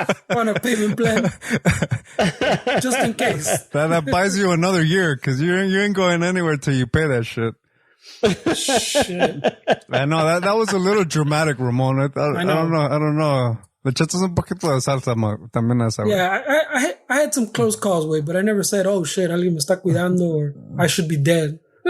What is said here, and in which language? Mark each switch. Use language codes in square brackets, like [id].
[en] On a payment plan, just in case. That buys you another year, because you ain't going anywhere till you pay that shit. Shit. I know that was a little dramatic, Ramon. I don't know. [es] Le echaste un poquito de salsa también a esa. [en] Yeah, I had some close calls, way, but I never said, "Oh shit, [es] alguien me está cuidando," [en] or "I should be dead."